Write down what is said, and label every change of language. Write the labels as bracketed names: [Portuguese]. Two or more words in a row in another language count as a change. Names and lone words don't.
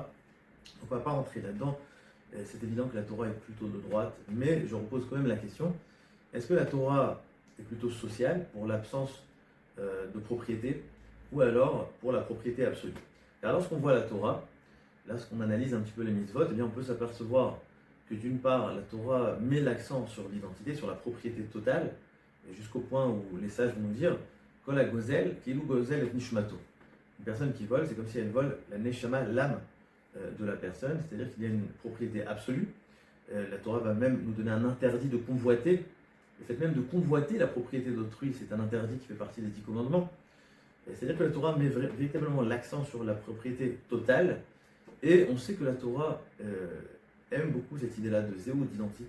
[French] On ne va pas rentrer là-dedans, c'est évident que la Torah est plutôt de droite, mais je repose quand même la question, est-ce que la Torah est plutôt sociale pour l'absence de propriété, ou alors pour la propriété absolue? Car lorsqu'on voit la Torah, lorsqu'on analyse un petit peu les mitzvot, eh bien, on peut s'apercevoir que d'une part, la Torah met l'accent sur l'identité, sur la propriété totale, et jusqu'au point où les sages vont nous dire [Hebrew] כל הגוזל כאילו גוזל את נשמתו. [French] Une personne qui vole, c'est comme si elle vole la neshama, l'âme de la personne, c'est-à-dire qu'il y a une propriété absolue. La Torah va même nous donner un interdit de convoiter. Le fait même de convoiter la propriété d'autrui, c'est un interdit qui fait partie des 10 commandements. C'est-à-dire que la Torah met véritablement l'accent sur la propriété totale, et on sait que la Torah aime beaucoup cette idée-là de zéou, d'identité.